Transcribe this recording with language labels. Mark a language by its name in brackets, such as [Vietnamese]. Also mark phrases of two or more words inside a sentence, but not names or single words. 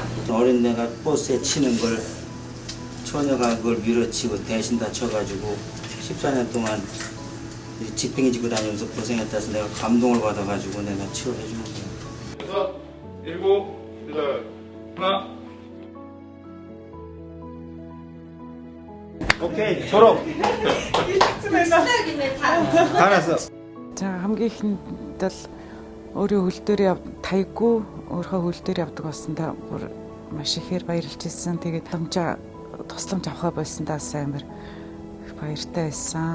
[Korean] 어린애가 버스에 치는 걸 처녀가 그걸 밀어치고 대신 다쳐가지고 14년 동안 지팽이 지고 다니면서 고생했다 해서 내가 감동을 받아가지고 내가 치료해주는 거야. 7, 8, 하나. 오케이 졸업. 다 났어. [Mongolian] 자 хамгийн ихэнд л өөрийн хөл дээр таяггүй өөрийнхөө хөл дээр явдаг болсондоо бүр маш ихээр баярлж ирсэн. Тэгээд тусламж авахаа болсондоо амар баяртай байсан.